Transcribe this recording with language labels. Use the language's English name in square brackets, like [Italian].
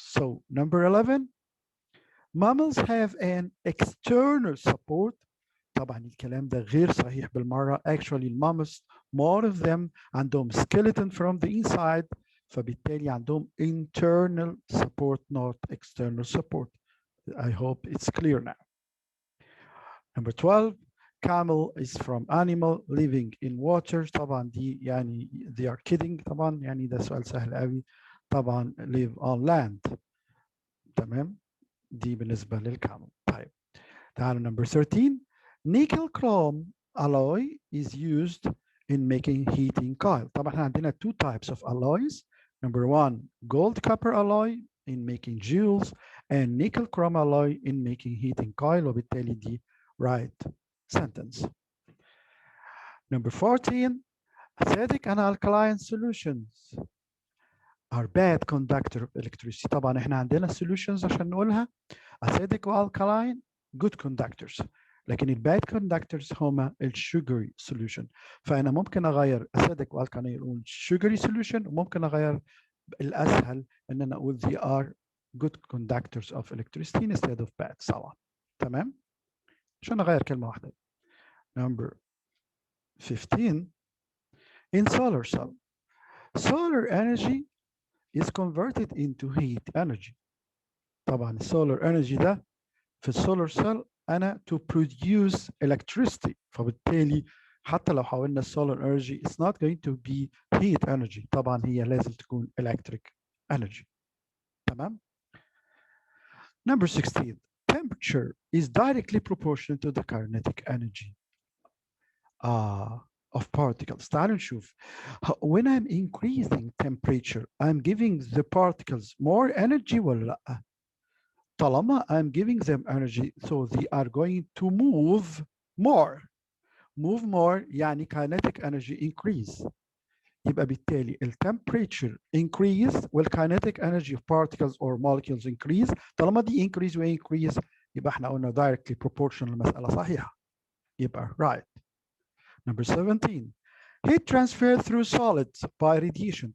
[English] So number 11. Mammals have an external support. [Arabic] طبعا الكلام ده غير صحيح بالمرة. [English] Actually mammals more of them عندهم skeleton from the inside [Arabic] فبالتالي عندهم [English] internal support not external support. I hope it's clear now. Number 12. Camel is from animal living in water. [Arabic] طبعا دي يعني [English] they are kidding. [Arabic] طبعا يعني ده سؤال سهل قوي. [English] طبعا live on land. [Arabic] تمام. دي بالنسبة للكامل. طيب تعالوا number 13. [English] Nickel chrome alloy is used in making heating coil. طبعا احنا عندنا two types of alloys. Number 1 gold copper alloy in making jewels and nickel chrome alloy in making heating coil [Arabic] وبالتالي دي [English] right sentence. Number 14. Acidic and alkaline solutions are bad conductor of electricity. [Arabic] طبعا احنا عندنا solutions عشان نقولها acidic و alkaline good conductors لكن الباد conductors هما السugary solution. فأنا ممكن أغير acidic و alkaline أقول sugary solution وممكن أغير الأسهل إن أنا أقول they are good conductors of electricity instead of bad. سوا. تمام؟ عشان أغير كلمة واحدة. [English] Number 15. In solar cell, solar energy is converted into heat energy. [Arabic] طبعا solar energy ده في السولار cell أنا to produce electricity فبالتالي حتى لو حولنا solar energy [English] it's not going to be heat energy. [Arabic] طبعا هي لازم تكون electric energy. [English] تمام. Number 16. Temperature is directly proportional to the kinetic energy of particles. [Arabic] تعالوا نشوف. [English] When I'm increasing temperature, I'm giving the particles more energy [Arabic] ولا لأ؟ [English] طالما I'm giving them energy, so they are going to move more. Move more يعني kinetic energy increase. [Arabic] يبقى بالتالي [English] ال temperature increase وال kinetic energy of particles or molecules increase. [Arabic] طالما دي increase و increase يبقى احنا قلنا directly proportional المسألة صحيحة. [English] يبقى right. Number 17. Heat transfer through solids by radiation.